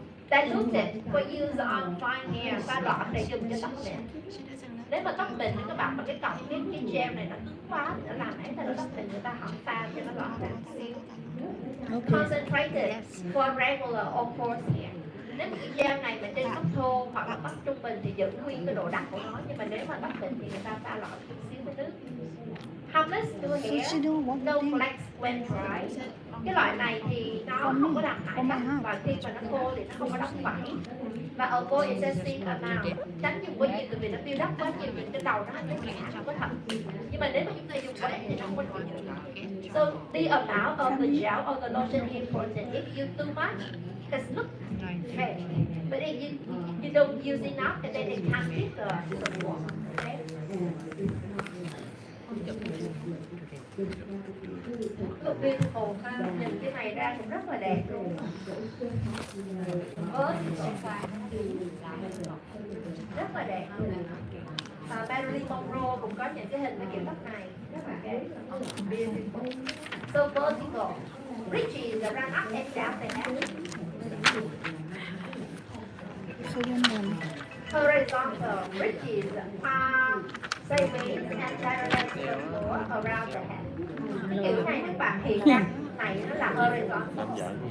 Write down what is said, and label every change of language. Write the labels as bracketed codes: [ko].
[en] Dilute it for use on fine hair. [vi] Pha loãng để dùng cho tóc mịn. Nếu mà tóc mịn thì các bạn mà cái cọng cái gel này nó cứng quá thì nó làm ấy thành tóc mịn người ta không pha cho nó loãng ra xíu. [en] Concentrated for regular or coarse hair. [vi] Nếu mà cái gel này mà trên tóc thô hoặc là tóc trung bình thì giữ nguyên cái độ đặc của nó, nhưng mà nếu mà tóc mịn thì người ta pha loãng chút xíu với nước. [en] Harmless to hair, no flex when dry. [vi] Cái loại này thì nó không có làm hại tóc và khi mà nó khô thì nó không có đóng vảy. Và [en] avoid excessive amount, [vi] tránh dùng quá nhiều vì nó build up quá nhiều những cái đầu nó ngã không có thật. Nhưng mà nếu mà chúng ta dùng quá thì nó không có thật. [en] So the amount of the gel or the lotion is important. If you too much, it looks fake. But if you don't use enough, and then it can't keep the warm. Okay. Look beautiful ha, [vi] nhìn cái này ra cũng rất là đẹp luôn. Rất là đẹp luôn. Marilyn Monroe cũng có những cái hình về kiểu tóc này rất là đẹp. [en] Beautiful. So vertical. Bridges around up and down the head. Horizontal bridges are sideways and parallel to the floor around the head. [vi] Cái kiểu này các bạn hiện ra này nó là horizontal.